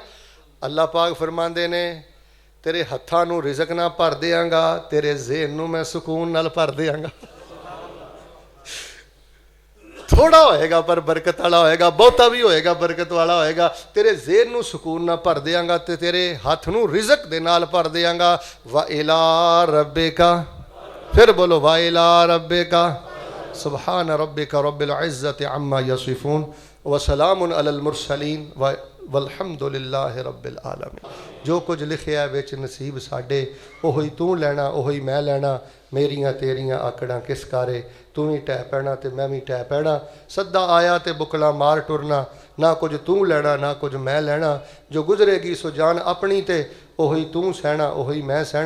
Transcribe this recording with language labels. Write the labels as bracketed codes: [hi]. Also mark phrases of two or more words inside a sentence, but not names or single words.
[pa] اللہ پاک فرماندے نے تیرے ہتھاں نوں رزق نہ بھر دیانگا، تیرے ذہن نوں میں سکون نال بھر دیانگا. تھوڑا ہوئےگا پر برکت والا ہوئےگا، بہتا بھی ہوئےگا برکت والا ہوئےگا. تیرے ذہن نوں سکون نہ بھر دیانگا تے تیرے ہتھ نوں رزق دے نال بھر دیانگا. [ar] وإلى ربك, [pa] فیر بولو [ar] وإلى ربك، سبحان ربك رب العزة عما يصفون وسلام على المرسلين والحمد لله رب العالمين. [pa] جو کجھ لکھیا وچ نصیب ساڈے اوہی توں لینا، اوہی میں لینا. میریاں تیریاں آکڑاں کس کارے، توں بھی ڈھے پینا تے میں بھی ڈھے پینا. سدا آیا تے بکلا مار ٹرنا، نہ کجھ توں لینا نہ کجھ میں لینا. جو گزرےگی سو جان اپنی تے اوہی توں سہنا اوہی میں سہنا.